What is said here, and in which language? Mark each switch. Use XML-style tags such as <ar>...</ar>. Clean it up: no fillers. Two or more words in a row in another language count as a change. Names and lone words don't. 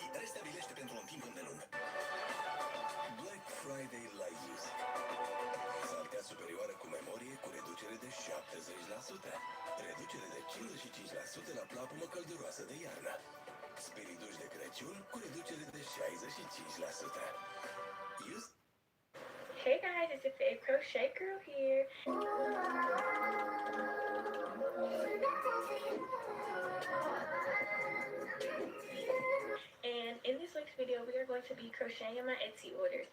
<ro>Restabilește pentru un timp îndelung.</ro> <en>Black Friday</en> <ro>la Use. Saltea superioară cu memorie cu reducere de 70%. Reducere de 55% la plapumă călduroasă de iarnă. Spiriduș de Crăciun cu reducere de 65%. Use.</ro> <en>Hey guys, it's your favorite crochet girl here. And in this week's video, we are going to be crocheting my Etsy orders.</en>